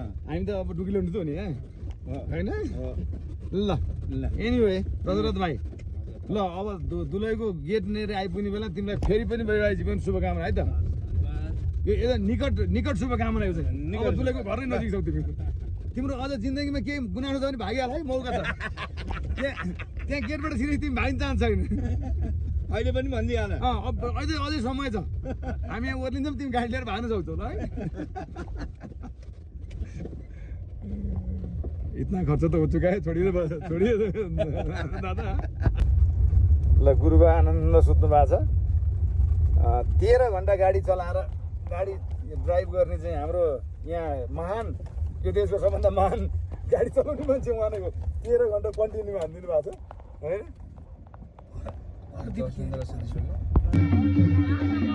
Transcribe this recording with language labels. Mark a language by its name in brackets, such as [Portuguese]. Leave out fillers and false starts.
[Nepali] हामी त अब डुकिलो त हो नि होइन? ल एनिवे दशरथ भाइ, ल अब दुलैको गेट लिएर आइपुग्ने बेला तिमीलाई फेरि पनि वैवाहिक जीवन शुभकामना है त। यो एउटा निकट शुभकामना यो चाहिँ। अब दुलैको घरै नजिक छौ तिमी। तिम्रो अझ जिन्दगीमा केही गुनासो छ भने भागिहाल है, मौका छ। त्यहाँ गेटबाट छिरेपछि तिमी भाग्न चाहन्छ छैन? अहिले पनि भनिदिइहाल। अझै समय छ। हामी यहाँ ओर्लिन्छौँ, तिमी गाडी लिएर भाग्न सक्छौ ल है। [Hindi] इतना खर्च त हो चुका है, छोडिए दादा। [Nepali] ल गुरुबा आनन्द सुत्नु भएको छ। 13 घन्टा गाडी चलाएर गाडी ड्राइभ गर्ने चाहिँ हाम्रो यहाँ महान, यो देशको सबभन्दा महान गाडी चलाउने मान्छे उहाँको 13 घन्टा कन्टिन्यू हानिदिनु भएको छ होइन?